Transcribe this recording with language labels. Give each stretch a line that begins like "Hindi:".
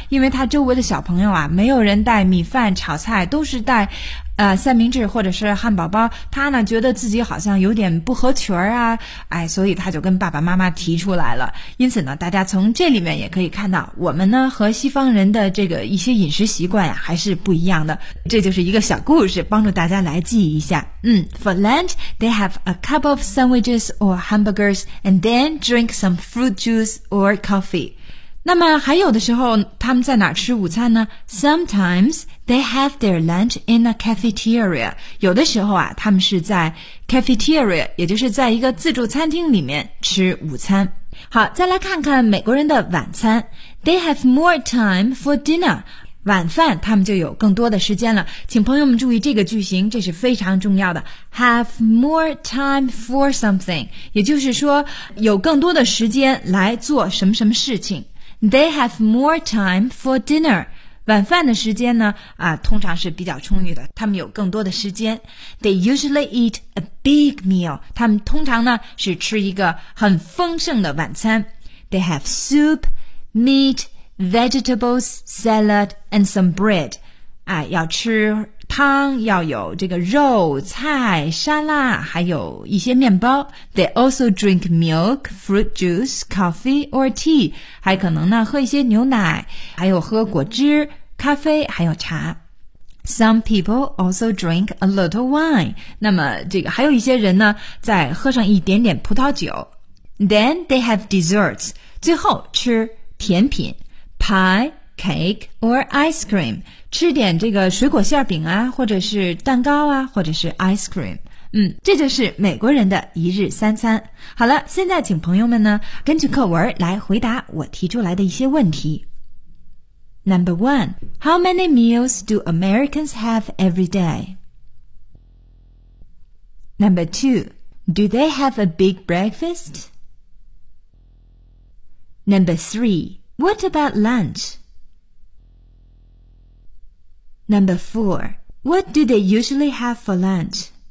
Chinese: 因为他周围的小朋友啊，没有人带米饭炒菜，都是带三明治或者是汉堡包，他呢觉得自己好像有点不合群啊，哎，所以他就跟爸爸妈妈提出来了。因此呢，大家从这里面也可以看到，我们呢和西方人的这个一些饮食习惯呀，还是不一样的。这就是一个小故事，帮助大家来记一下。
English: For lunch, they have a cup of sandwiches or hamburgers, and then drink some fruit juice or coffee.
Chinese: 那么还有的时候他们在哪儿吃午餐呢？
English: Sometimes they have their lunch in a cafeteria.
Chinese: 有的时候啊，他们是在 cafeteria， 也就是在一个自助餐厅里面吃午餐。好，再来看看美国人的晚餐。
English: They have more time for dinner.
Chinese: 晚饭他们就有更多的时间了。请朋友们注意这个句型，这是非常重要的。
English: Have more time for something，
Chinese: 也就是说有更多的时间来做什么什么事情。
English: They have more time for dinner.
Chinese: 晚饭的时间呢通常是比较充裕的，他们有更多的时间。
English: They usually eat a big meal.
Chinese: 他们通常呢是吃一个很丰盛的晚餐。
English: They have soup, meat, vegetables, salad, and some bread.
Chinese: 要吃汤，要有这个肉、菜、沙拉，还有一些面包。
English: They also drink milk, fruit juice, coffee or tea.
Chinese: 还可能呢喝一些牛奶，还有喝果汁、咖啡，还有茶。
English: Some people also drink a little wine.
Chinese: 那么这个还有一些人呢，再喝上一点点葡萄酒。
English: Then they have desserts.
Chinese: 最后吃甜品
English: ，pie, cake or ice cream.
Chinese: 吃点这个水果馅饼啊，或者是蛋糕啊，或者是 ice cream。这就是美国人的一日三餐。好了，现在请朋友们呢根据课文来回答我提出来的一些问题。
English: Number one, how many meals do Americans have every day? Number two, do they have a big breakfast? Number three, what about lunchNumber four, what do they usually have for lunch?